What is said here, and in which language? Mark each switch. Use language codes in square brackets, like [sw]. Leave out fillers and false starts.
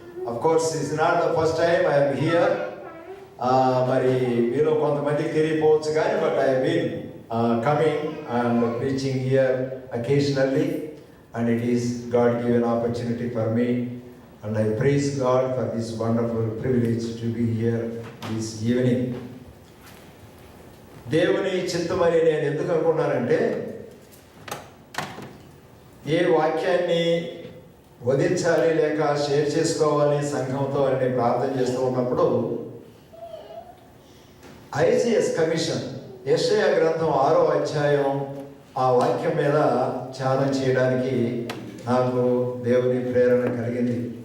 [en] Of course it's not the first time I'm here. [te] మరి మీలో కొంతమందికి తెలియకపోవచ్చు కానీ [en] But I been coming and preaching here occasionally and it is God given opportunity for me and I praise God for this wonderful privilege to be here this evening. [te] దేవుని చిత్తమని నేను ఎందుకు అనుకున్నానంటే, ఏ వాక్యాన్ని వదించాలి లేక షేర్ చేసుకోవాలి సంఘంతో అని నేను ప్రార్థన చేస్తూ ఉన్నప్పుడు ఐజిఎస్ కమిషన్ యెషయా గ్రంథం 6వ అధ్యాయం ఆ వాక్యం మీద ధ్యానం చేయడానికి నాకు దేవుని ప్రేరణ కలిగింది.